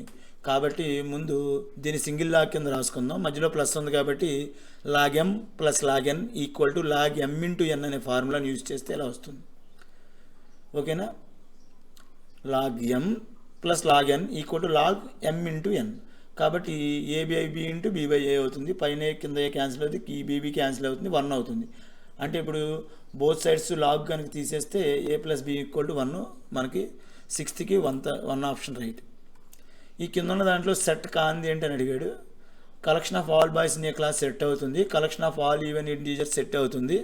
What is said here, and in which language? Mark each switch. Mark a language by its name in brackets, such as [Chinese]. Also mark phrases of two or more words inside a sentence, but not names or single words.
[Telugu] కాబట్టి ముందు దీన్ని [English] single log [Telugu] కింద రాసుకుందాం. మధ్యలో ప్లస్ ఉంది కాబట్టి [English] log m + log n = log m × n [Telugu] అనే [English] formula use [Telugu] చేస్తే ఎలా వస్తుంది? ఓకేనా? [English] log m + log n = log m × n. [Telugu] కాబట్టి a/b × b/a అవుతుంది. పైన కింద ఏ క్యాన్సిల్ అవుతుంది, ఈ బీబీ క్యాన్సిల్ అవుతుంది, 1 అవుతుంది. అంటే ఇప్పుడు [English] both sides log [Telugu] కనుక తీసేస్తే a + b = 1. మనకి 6th 1 [English] option right. [Telugu] ఈ కింద ఉన్న దాంట్లో సెట్ కాంది ఏంటి అని అడిగాడు. [English] collection of all boys in a class set [Telugu] అవుతుంది. [English] collection of all even integers set [Telugu] అవుతుంది.